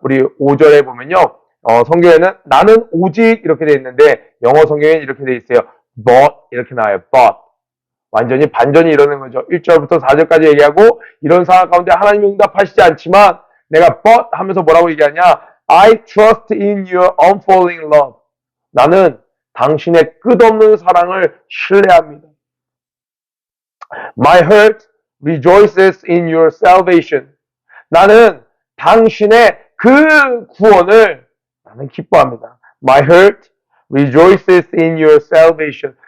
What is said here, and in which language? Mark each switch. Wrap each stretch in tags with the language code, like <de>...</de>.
<ko>우리 5절에 보면요. 성경에는 나는 오직 이렇게 되어 있는데 영어 성경에는 이렇게 되어 있어요. but 이렇게 나와요. but. 완전히 반전이 일어나는 거죠. 1절부터 4절까지 얘기하고 이런 상황 가운데 하나님이 응답하시지 않지만 내가 but 하면서 뭐라고 얘기하냐.</ko> <en>I trust in your unfailing love.</en> <ko>나는 당신의 끝없는 사랑을 신뢰합니다.</ko> <en>My heart rejoices in your salvation.</en> <ko>나는 당신의 그 구원을 나는 기뻐합니다.</ko> <en>My heart rejoices in your salvation.</en>